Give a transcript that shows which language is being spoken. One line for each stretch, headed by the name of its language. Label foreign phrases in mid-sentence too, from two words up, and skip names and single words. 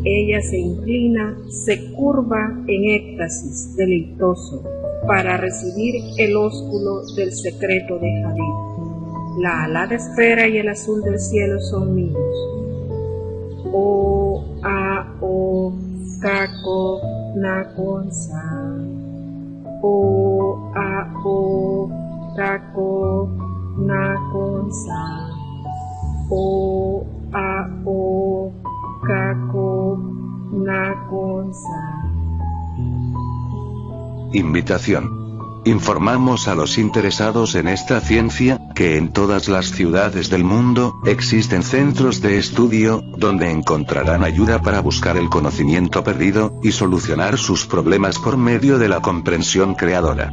Spanish: Ella se inclina, se curva en éxtasis deleitoso, para recibir el ósculo del secreto de Hadid. La alada esfera y el azul del cielo son míos. O, a, o, kako, nakon, sa. O, a, o, kako, nakon, sa. O, a, o, kako, nakon, sa. Invitación. Informamos a los interesados en esta ciencia, que en todas las ciudades del mundo, existen centros de estudio, donde encontrarán ayuda para buscar el conocimiento perdido, y solucionar sus problemas por medio de la comprensión creadora.